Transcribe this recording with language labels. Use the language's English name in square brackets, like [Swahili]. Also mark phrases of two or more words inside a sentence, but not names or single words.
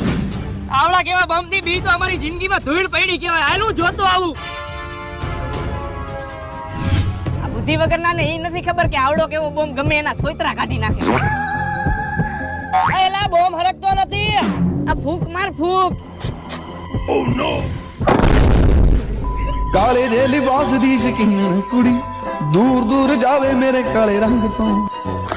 [Gujarati] આવડા કેવા બમ થી બી તો અમારી જિંદગીમાં ધૂળ પડી કહેવાય. હાલું જોતો આવું. આ બુદ્ધિ વગરના ને ઈ નથી ખબર કે આવડો કેવો બોમ્બ ગમે એના સોયતરા કાઢી નાખે. એલા બોમ્બ હરકતો નથી. આ ફૂક માર ફૂક. [English] Oh no! [Punjabi] ਕਾਲੇ ਦੇ ਲਿਬਾਸ ਦੀ ਸ਼ੌਕੀਨ ਕੁੜੀ ਦੂਰ ਦੂਰ ਜਾਵੇ ਮੇਰੇ ਕਾਲੇ ਰੰਗ ਤੋਂ